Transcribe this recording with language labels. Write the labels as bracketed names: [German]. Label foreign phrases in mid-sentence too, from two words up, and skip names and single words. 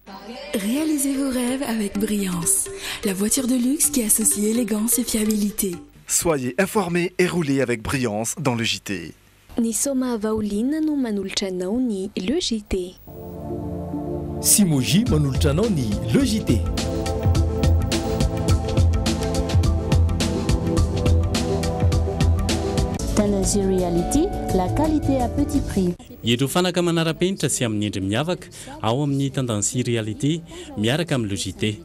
[French] Réalisez vos rêves avec Brillance, la voiture de luxe qui associe élégance et fiabilité. Soyez informés et roulez avec Brillance dans le JT. [Malagasy] Ny soma vaolina no manolotra anao ny Le JT. Simoji manolotra anao ny Le JT. [French] Tanazir Reality, la qualité à petit prix. [Malagasy] Ireo fanaka manara-penitra sy amin'ny endry miavaka ao amin'ny Tendancy Reality miaraka amin'ny Le JT.